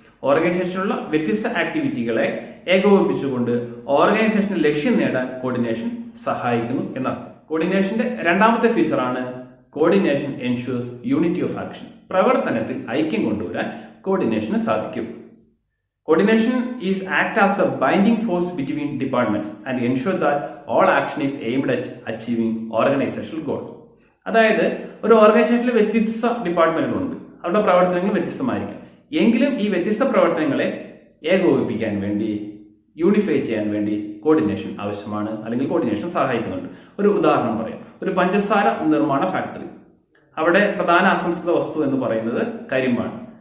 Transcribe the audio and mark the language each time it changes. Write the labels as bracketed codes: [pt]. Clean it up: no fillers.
[ml] ഓർഗനൈസേഷനിലുള്ള വ്യത്യസ്ത ആക്ടിവിറ്റികളെ ഏകോപിപ്പിച്ചുകൊണ്ട് ഓർഗനൈസേഷന്റെ ലക്ഷ്യം നേടാൻ കോർഡിനേഷൻ സഹായിക്കുന്നു എന്നർത്ഥം. കോർഡിനേഷന്റെ രണ്ടാമത്തെ ഫീച്ചറാണ് [en] Coordination ensures unity of action. [ml] പ്രവർത്തനത്തിൽ ഐക്യം കൊണ്ടുവരാൻ കോർഡിനേഷന് സാധിക്കും. [en] Coordination is act as the binding force between departments and ensure that all action is aimed at achieving organizational goal. [ml] അതായത് ഒരു ഓർഗനൈസേഷനിൽ വ്യത്യസ്ത ഡിപ്പാർട്ട്മെന്റുകളുണ്ട്, അവരുടെ പ്രവർത്തനങ്ങൾ വ്യത്യസ്തമായിരിക്കും. എങ്കിലും ഈ വ്യത്യസ്ത പ്രവർത്തനങ്ങളെ ഏകോപിപ്പിക്കാൻ വേണ്ടി, യൂണിഫൈ ചെയ്യാൻ വേണ്ടി കോർഡിനേഷൻ ആവശ്യമാണ്, അല്ലെങ്കിൽ കോർഡിനേഷൻ സഹായിക്കുന്നുണ്ട്. ഒരു ഉദാഹരണം പറയാം. ഒരു പഞ്ചസാര നിർമ്മാണ ഫാക്ടറി, അവിടെ പ്രധാന അസംസ്കൃത വസ്തു എന്ന് പറയുന്നത് കരിമ്പാണ്.